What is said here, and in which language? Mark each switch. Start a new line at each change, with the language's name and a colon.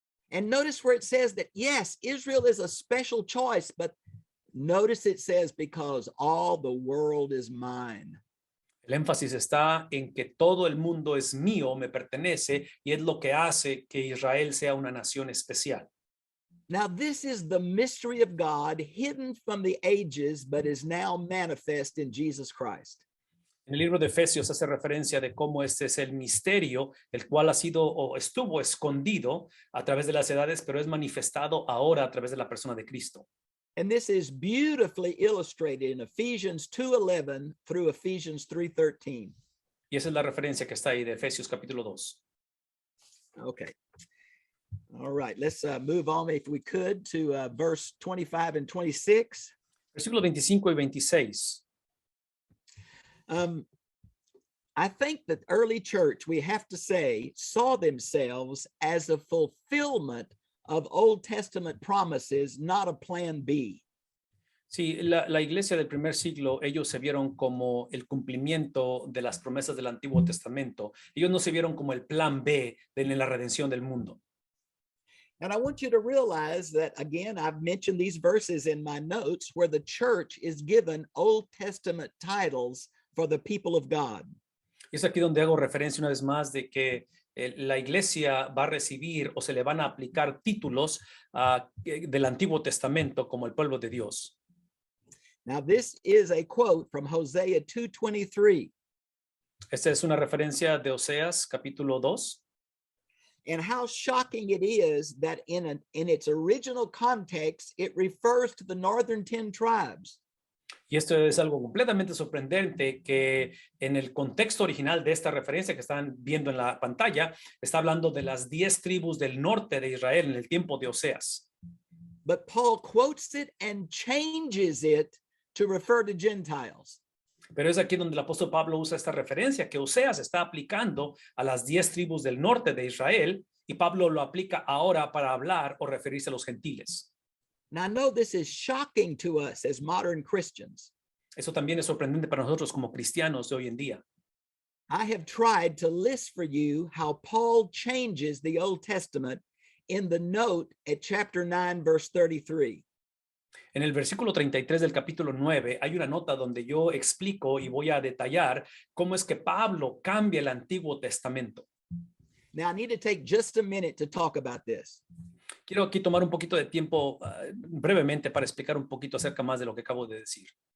English: And notice where it says that, yes, Israel is a special choice, but notice it says, because all the world is mine.
Spanish: El énfasis está en que todo el mundo es mío, me pertenece, y es lo que hace que Israel sea una nación especial.
English: Now, this is the mystery of God hidden from the ages, but is now manifest in Jesus Christ.
Spanish: En el libro de Efesios hace referencia de cómo este es el misterio, el cual ha sido o estuvo escondido a través de las edades, pero es manifestado ahora a través de la persona de Cristo.
English: And this is beautifully illustrated in Ephesians 2:11 through Ephesians 3:13.
Spanish: Y esa es la referencia que está ahí de Efesios capítulo 2.
English: Okay. All right, let's move on, if we could, to verse 25 and 26.
Spanish: Versículos 25 y 26.
English: I think that early church, we have to say, saw themselves as a fulfillment of Old Testament promises, not a plan B.
Spanish: Sí, la iglesia del primer siglo, ellos se vieron como el cumplimiento de las promesas del Antiguo Testamento. Ellos no se vieron como el plan B de la redención del mundo.
English: And I want you to realize that, again, I've mentioned these verses in my notes where the church is given Old Testament titles for the people of God.
Spanish: Y es aquí donde hago referencia una vez más de que la iglesia va a recibir o se le van a aplicar títulos del Antiguo Testamento como el pueblo de Dios.
English: Now, this is a quote from Hosea 2:23.
Spanish: Esta es una referencia de Oseas capítulo 2.
English: And how shocking it is that in its original context, it refers to the northern 10 tribes.
Spanish: Y esto es algo completamente sorprendente que en el contexto original de esta referencia que están viendo en la pantalla, está hablando de las 10 tribus del norte de Israel en el tiempo de Oseas.
English: But Paul quotes it and changes it to refer to Gentiles.
Spanish: Pero es aquí donde el apóstol Pablo usa esta referencia que Oseas está aplicando a las 10 tribus del norte de Israel y Pablo lo aplica ahora para hablar o referirse a los gentiles.
English: Now, I know this is shocking to us as modern Christians.
Spanish: Eso también es sorprendente para nosotros como cristianos de hoy en día.
English: I have tried to list for you how Paul changes the Old Testament in the note at chapter 9, verse 33.
Spanish: En el versículo 33 del capítulo 9 hay una nota donde yo explico y voy a detallar cómo es que Pablo cambia el Antiguo Testamento.
English: Now, I need to take just a minute to talk about this.
Spanish: Quiero aquí tomar un poquito de tiempo brevemente para explicar un poquito acerca más de lo que acabo de decir.